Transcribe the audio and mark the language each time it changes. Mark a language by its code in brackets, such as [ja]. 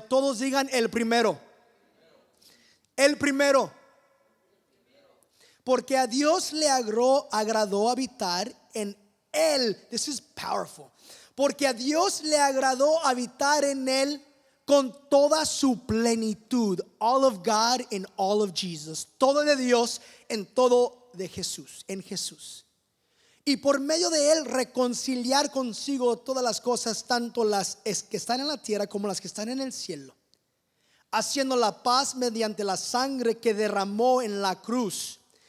[es] Todos digan el primero. El primero. Porque a Dios le agradó habitar en Él. [en] This is powerful. [es] Porque a Dios le agradó habitar en Él con toda su plenitud. [en] All of God in all of Jesus. [es] Todo de Dios en todo de Jesús, en Jesús. Y por medio de Él reconciliar consigo todas las cosas, tanto las que están en la tierra como las que están en el cielo, haciendo la paz mediante la sangre que derramó en la cruz.